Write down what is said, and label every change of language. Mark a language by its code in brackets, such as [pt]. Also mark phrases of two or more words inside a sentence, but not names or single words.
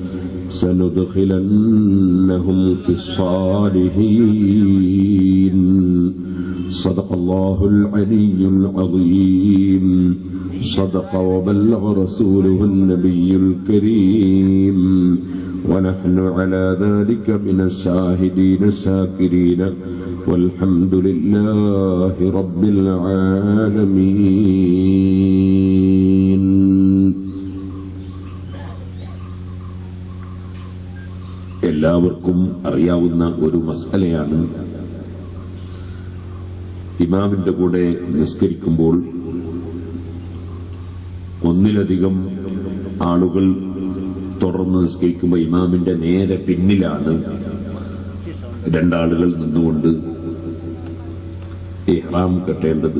[ar] سندخلنهم في الصالحين صدق الله العلي العظيم صدق وبلغ رسوله النبي الكريم ونحن على ذلك من الشاهدين الشاكرين والحمد لله رب العالمين. [ml] എല്ലാവർക്കും അറിയാവുന്ന ഒരു മസ്അലയാണ് ഇമാമിന്റെ കൂടെ നിസ്കരിക്കുമ്പോൾ ഒന്നിലധികം ആളുകൾ തുടർന്ന് നിസ്കരിക്കുമ്പോൾ ഇമാമിന്റെ നേരെ പിന്നിലാണ് രണ്ടാളുകൾ നിന്നുകൊണ്ട് ഇഹ്റാം കെട്ടേണ്ടത്.